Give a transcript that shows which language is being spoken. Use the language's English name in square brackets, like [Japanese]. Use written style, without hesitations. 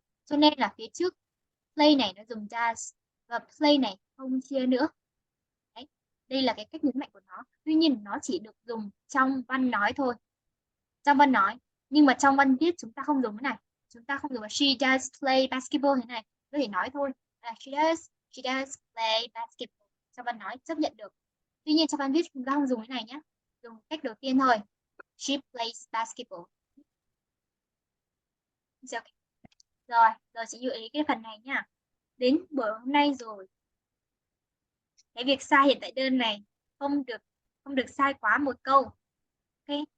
[Vietnamese] Cho nên là phía trước play này nó dùng does và play này không chia nữa. Đấy. Đây là cái cách nhấn mạnh của nó. Tuy nhiên nó chỉ được dùng trong văn nói thôi. Trong văn nói. Nhưng mà trong văn viết chúng ta không dùng cái này. Chúng ta không dùng là [English] she does play basketball [Vietnamese] thế này. Có thể nói thôi. [English] She does play basketball. [Vietnamese] Trong văn nói chấp nhận được. Tuy nhiên trong văn viết chúng ta không dùng cái này nhé. Dùng cách đầu tiên thôi. [English] She plays basketball. [Vietnamese] Rồi, rồi chị lưu ý cái phần này nhá. Đến buổi hôm nay rồi. Cái việc sai hiện tại đơn này không được sai quá một câu. Ok.